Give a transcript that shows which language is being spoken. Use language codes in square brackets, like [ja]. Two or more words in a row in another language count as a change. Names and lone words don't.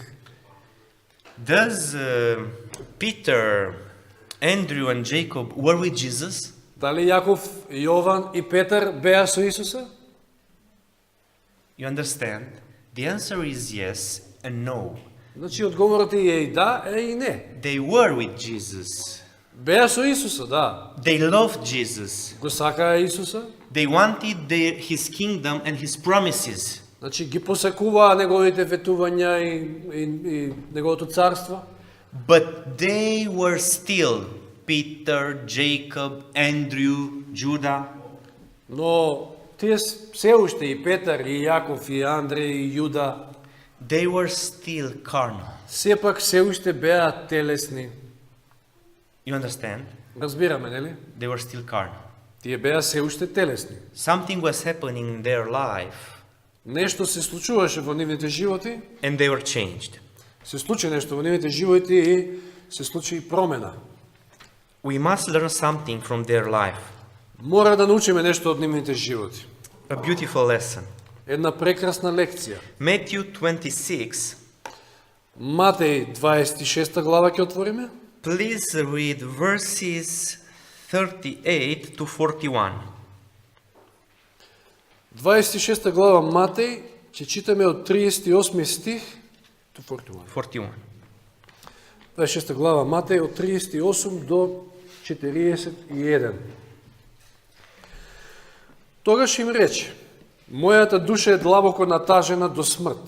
[en] Does Peter, Andrew and Jacob were with Jesus? [mk] Дали Јаков, Јован и Петар беа со Исуса? [en] You understand? The answer is yes and no. [mk] Значи одговорот е и да, е и не. [en] They were with Jesus. [mk] Беа со Исуса, да. [en] They loved Jesus. [mk] Го сакаа Исуса. [en] They wanted his kingdom and his promises. [mk] Значи ги посакуваа неговите ветувања и неговото царство. [en] But they were still Peter, Jacob, Andrew, Judah. [mk] Но тие се уште и Петар, и Јаков, и Андреј, и Јуда, [en] They were still carnal. [mk] сепак се уште беа телесни. [en] You understand? [mk] Разбираме, нели? [en] They were still carnal. [mk] Тие беа се уште телесни. [en] Something was happening in their life [mk] Нешто се случуваше во нивните животи, [en] and they were changed. [mk] се случи нешто во нивните животи и се случи и промена. [en] We must learn something from their life. [mk] Мора да научиме нешто од нивните животи. [en] A beautiful lesson. [mk] Една прекрасна лекција. [en] Matthew 26. [mk] Матеј 26 глава ќе отвориме. [en] Please read verses 38 to 41. [mk] 26 глава Матеј, ќе читаме од 38 стих до 41. 41. 26 глава Матеј од 38 до 41. Тогаш им рече: мојата душа е длабоко натажена до смрт.